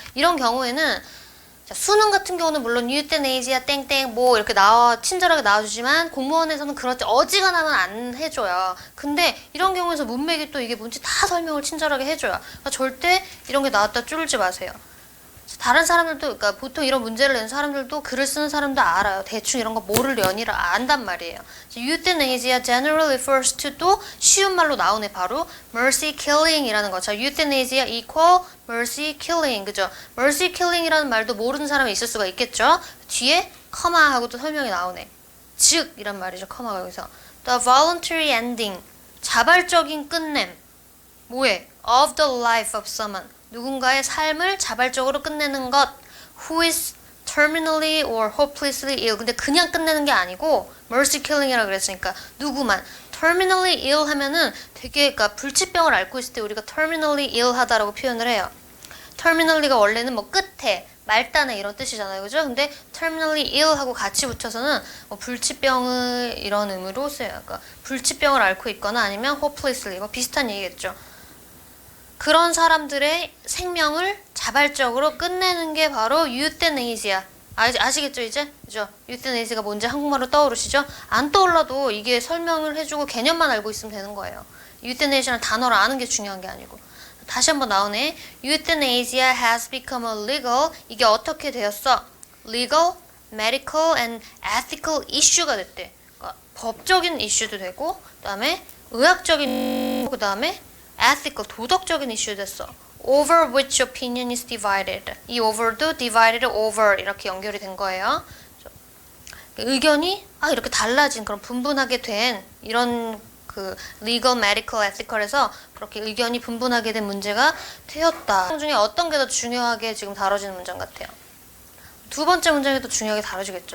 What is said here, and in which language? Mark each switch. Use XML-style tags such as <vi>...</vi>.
<ko>이런 경우에는 자, 수능 같은 경우는 물론 euthanasia 땡땡 뭐 이렇게 친절하게 나와주지만 공무원에서는 그렇지 어지간하면 안 해줘요. 근데 이런 경우에서 문맥이 또 이게 뭔지 다 설명을 친절하게 해줘요. 그러니까 절대 이런 게 나왔다 쫄지 마세요. 다른 사람들도, 그러니까 보통 이런 문제를 낸 사람들도 글을 쓰는 사람도 알아요. 대충 이런 거 모르려니라 안단 말이에요.</ko> <en>euthanasia generally refers to</en> <ko>또 쉬운 말로 나오네 바로 mercy killing이라는 거. 자,</ko> <en>euthanasia equal mercy killing,</en> <ko>그죠? mercy killing이라는 말도 모르는 사람이 있을 수가 있겠죠. 뒤에 커마 하고 또 설명이 나오네. 즉 이란 말이죠. 커마가 여기서</ko> <en>the voluntary ending</en> <ko>자발적인 끝냄 뭐해?</ko> <en>of the life of someone</en> <ko>누군가의 삶을 자발적으로 끝내는 것</ko> <en>who is terminally or hopelessly ill.</en> <ko>근데 그냥 끝내는 게 아니고 mercy killing이라고 그랬으니까 누구만 terminally ill 하면은 되게 그러니까 불치병을 앓고 있을 때 우리가 terminally ill 하다라고 표현을 해요. terminally가 원래는 뭐 끝에, 말단에 이런 뜻이잖아요. 그죠? 근데 terminally ill 하고 같이 붙여서는 뭐 불치병을 이런 의미로 쓰여요. 그러니까 불치병을 앓고 있거나 아니면 hopelessly 뭐 비슷한 얘기겠죠. 그런 사람들의 생명을 자발적으로 끝내는 게 바로 유테네이지야. 아시겠죠 이제? 그죠? 유테네이지가 뭔지 한국말로 떠오르시죠? 안 떠올라도 이게 설명을 해주고 개념만 알고 있으면 되는 거예요. 유테네이지라는 단어를 아는 게 중요한 게 아니고. 다시 한번 나오네.</ko> <en>Euthanasia has become a legal.</en> <ko>이게 어떻게 되었어?</ko> <en>Legal, medical and ethical issue</en> <ko>가 됐대. 그러니까 법적인 이슈도 되고, 그 다음에 의학적인, 그 다음에 ethical, 도덕적인 이슈 됐어.</ko> <en>Over which opinion is divided.</en> <ko>이 over도 divided over 이렇게 연결이 된 거예요. 의견이 이렇게 달라진 그런 분분하게 된 이런 그 legal, medical, ethical에서 그렇게 의견이 분분하게 된 문제가 되었다. 그 중에 어떤 게 더 중요하게 지금 다뤄지는 문장 같아요? 두 번째 문장이 더 중요하게 다뤄지겠죠.</ko>